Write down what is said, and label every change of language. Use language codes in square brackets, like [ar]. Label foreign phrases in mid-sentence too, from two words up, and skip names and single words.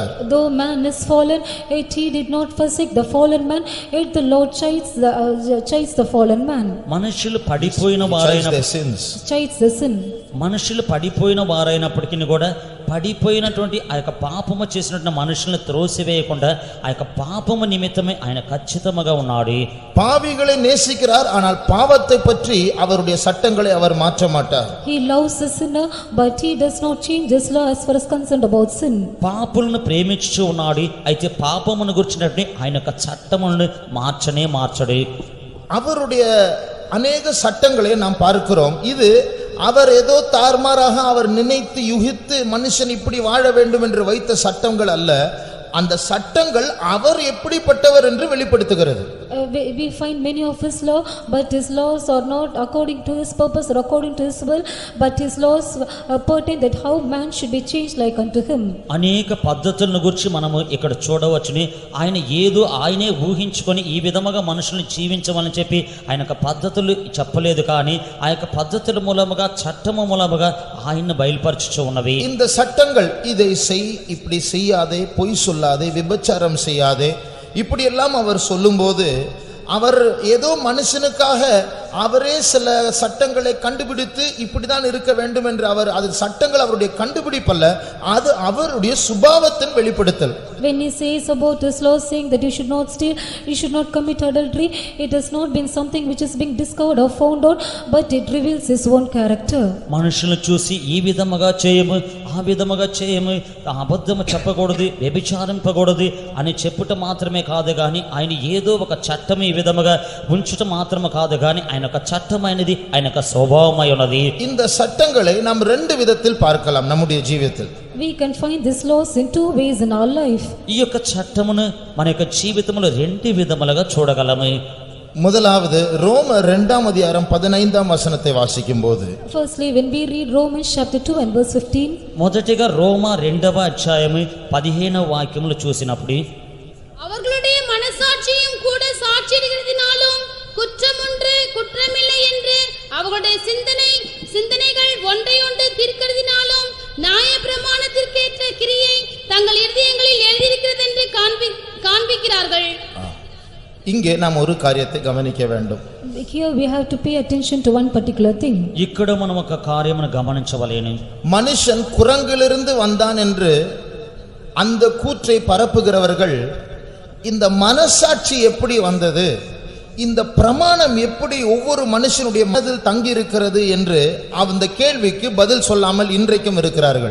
[en] Though man is fallen, yet he did not forsake the fallen man, yet the Lord chides the fallen man. [te] మనుషులు పడిపోయిన వారైన [en] Chides the sin. [te] మనుషులు పడిపోయిన వారైనప్పటికీ కూడా పడిపోయినటువంటి ఆ యొక్క పాపము చేసినటువంటి మనుషులను త్రోసివేయకుండా ఆ యొక్క పాపము నిమిత్తమే ఆయన ఖచ్చితంగా ఉన్నాడు. [ta] பாவிகளை நேசிக்கிறார், ஆனால் பாவத்தை பற்றி அவருடைய சட்டங்களை அவர் மாற்ற மாட்டார். [en] He loves the sinner, but he does not change his law as far as concerned about sin. [te] పాపులను ప్రేమించుచు ఉన్నాడు, అయితే పాపమును గురించినటువంటి ఆయన యొక్క చట్టములను మార్చడు. [ta] அவருடைய அநேக சட்டங்களை நாம் பார்க்கிறோம். இது அவர் ஏதோ தார்மாராக அவர் நினைத்து யுகித்து மனுஷன் இப்படி வாழ வேண்டும் என்று வைத்த சட்டங்கள் அல்ல. அந்த சட்டங்கள் அவர் எப்படிப்பட்டவர் என்று வெளிப்படுத்துகிறது. [en] We find many of his law, but his laws are not according to his purpose or according to his will, but his laws pertain that how man should be changed like unto him. [te] అనేక పద్ధతులను గురించి మనము ఇక్కడ చూడవచ్చుని. ఆయన ఏదో ఆయనే ఊహించుకొని ఈ విధముగా మనుషుల్ని జీవించమని చెప్పి ఆయన యొక్క పద్ధతులు చెప్పలేదు, కానీ ఆ యొక్క పద్ధతుల మూలముగా చట్టము మూలముగా ఆయన్ని బయలుపరచుచు ఉన్నవి. [ta] இந்த சட்டங்கள் இதை செய், இப்படி செய்யாதே, பொய் சொல்லாதே, விபச்சாரம் செய்யாதே, இப்படி எல்லாம் அவர் சொல்லும்போது அவர் ஏதோ மனுஷனுக்காக அவரே சில சட்டங்களை கண்டுபிடித்து இப்படிதான் இருக்க வேண்டும் என்று அவர் அது சட்டங்கள் அவருடைய கண்டுபிடிப்பல்ல, அது அவருடைய சுபாவத்தின் வெளிப்படுத்தல். [en] When he says about his law saying that you should not steal, you should not commit adultery, it has not been something which is being discovered or found out, but it reveals his own character. [te] మనుషులను చూసి ఈ విధముగా చేయము, ఆ విధముగా చేయము, అబద్ధము చెప్పకూడదు, వ్యభిచారింపకూడదు అని చెప్పుట మాత్రమే కాదు, కానీ ఆయన ఏదో ఒక చట్టం ఈ విధముగా ఉంచుట మాత్రమే కాదు, కానీ ఆయన ఒక చట్టమైనది ఆయన యొక్క స్వభావమై ఉన్నది. [ta] இந்த சட்டங்களை நாம் ரெண்டு விதத்தில் பார்க்கலாம் நம்முடைய ஜீவிதத்தில். [en] We can find these laws in two ways in our life. [te] ఈ యొక్క చట్టమును మన యొక్క జీవితంలో రెండు విధములుగా చూడగలము. [ta] முதலாவது ரோமர் 2:15 வாசிக்கும் போது, [en] Firstly, when we read Romans chapter 2 and verse 15, [te] మొదటిగా రోమా 2:15 చూసినప్పుడు, [ta] அவர்களுடைய மனசாட்சியும் கூட சாட்சியிடுகிறதினாலும் குற்றமொன்று குற்றமில்லை என்று அவர்களுடைய சிந்தனைகள் ஒன்றையொன்று தீர்க்கிறதினாலும் நியாய பிரமாணத்திற்கேற்ற கிரியை தங்கள் இருதயங்களில் எழுதியிருக்கிறது என்று காண்பிக்கிறார்கள். இங்கே நாம் ஒரு காரியத்தை கவனிக்க வேண்டும். [en] here we have to pay attention to one particular thing. [te] ఇక్కడ మనం ఒక కార్యమును గమనించవలెను. [ta] மனுஷன் குரங்கிலிருந்து வந்தான் என்று அந்த கூற்றை பரப்புகிறவர்கள் இந்த மனசாட்சி எப்படி வந்தது, இந்த பிரமாணம் எப்படி ஒவ்வொரு மனுஷனுடைய மனதில் தங்கி இருக்கிறது என்று அந்த கேள்விக்கு பதில் சொல்லாமல் இன்றைக்கும் இருக்கிறார்கள்.